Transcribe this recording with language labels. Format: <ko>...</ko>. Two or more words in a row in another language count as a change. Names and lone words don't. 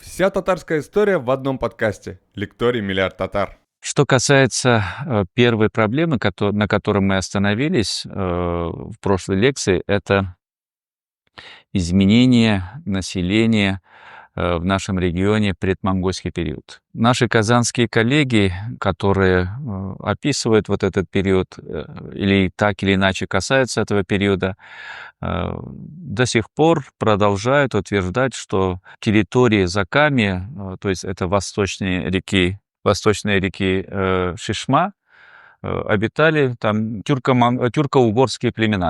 <ru>Вся татарская история в одном подкасте. Лекторий «Миллиард татар». Что касается первой проблемы, на которой мы остановились в прошлой лекции, это изменение населения в нашем регионе в предмонгольский период. Наши казанские коллеги, которые описывают вот этот период или так или иначе касаются этого периода, до сих пор продолжают утверждать, что территории Заками, то есть это восточные реки Шишма, обитали там тюрко-угорские племена.</ru>